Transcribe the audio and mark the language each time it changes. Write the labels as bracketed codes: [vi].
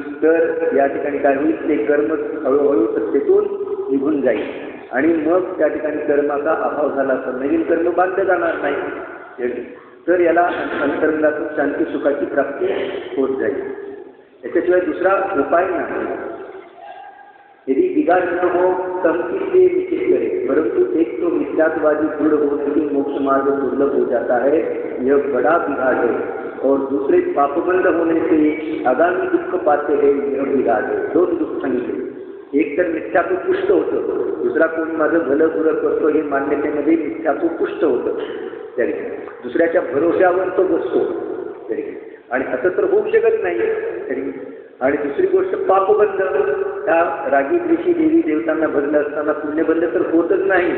[mr] तर या ठिकाणी काय होईल, ते कर्म हळूहळू सत्तेतून निघून जाईल. आणि मग त्या ठिकाणी कर्माचा अभाव झाला तर नवीन कर्म बांधलं जाणार नाही. तर याला अंतरंगातून शांती सुखाची प्राप्ती होत जाईल. याच्याशिवाय दुसरा उपाय नाही. [hi] यदि बिगाड़ न हो तम किससे निश्चित करे, परंतु एक तो मिथ्यात्वादी दृढ़ होने की मोक्ष मार्ग दुर्लभ हो जाता है, यह बड़ा बिगाड़ है. और दूसरे पापबंद होने से आगामी दुख पाते हैं, यह बिगाड़ है. [mr] दोन दुःख सांगितले. एक तर मिथ्यात्व पुष्ट होतं, दुसरा कोणी माझं भलं बुरं करतो हे मान्यतेमध्ये मिथ्यात्व पुष्ट होतं. तरी दुसऱ्याच्या भरोश्यावर तो बसतो तरी, आणि असं तर होऊ शकत नाही तरी. आणि दुसरी गोष्ट पापबंध, त्या रागी द्वेषी देवी देवतांना भजलं असताना पुण्यबंध तर होतच नाही.